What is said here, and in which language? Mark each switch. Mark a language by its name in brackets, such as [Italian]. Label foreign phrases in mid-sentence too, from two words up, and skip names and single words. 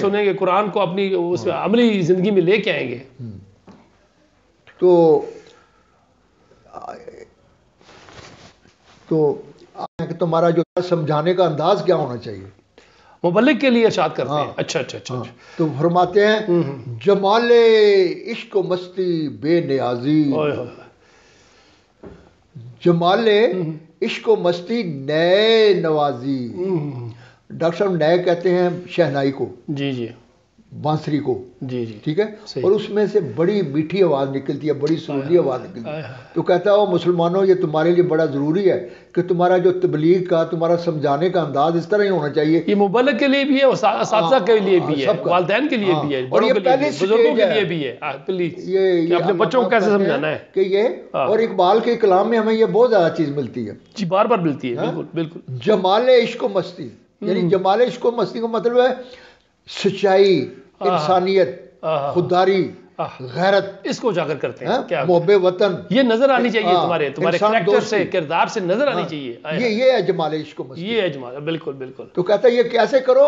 [Urdu] سنیں گے قرآن کو اپنی اس عملی زندگی میں لے کے آئیں گے. تو تمہارا جو سمجھانے کا انداز کیا ہونا چاہیے مبلغ کے لیے ارشاد کرتے ہیں. اچھا تو فرماتے ہیں [Persian] جمال عشق و مستی بے نیازی, جمال عشق و مستی نئے نوازی. [Urdu] ڈاکٹر صاحب نئے کہتے ہیں شہنائی کو, جی بانسری کو, جی ٹھیک ہے, اور اس میں سے بڑی میٹھی آواز نکلتی ہے, بڑی سریلی آواز نکلتی ہے. تو کہتا ہے مسلمانوں یہ تمہارے لیے بڑا ضروری ہے کہ تمہارا جو تبلیغ کا تمہارا سمجھانے کا انداز اس طرح ہی ہونا چاہیے. یہ مبلغ کے لیے بھی ہے, اساتذہ کے لیے بھی ہے, والدین کے لیے بھی ہے, اور یہ پہلے بزرگوں کے لیے بھی ہے. یہ اپنے بچوں کو کیسے سمجھانا ہے کہ یہ, اور اقبال کے کلام میں ہمیں یہ بہت زیادہ چیز ملتی ہے. جی بار بار ملتی ہے. بالکل. [Persian] جمال عشق و مستی, [Urdu] یعنی [Persian] جمال عشق و مستی [Urdu] کا مطلب ہے سچائی, انسانیت, خودداری, غیرت, اس کو اجاگر کرتے ہیں. محب وطن یہ نظر آنی چاہیے تمہارے کریکٹر سے, کردار سے نظر آنی چاہیے. یہ ہے [Persian] جمال عشق و مستی. [Urdu] یہ ہے جمال. بالکل. تو کہتا ہے یہ کیسے کرو,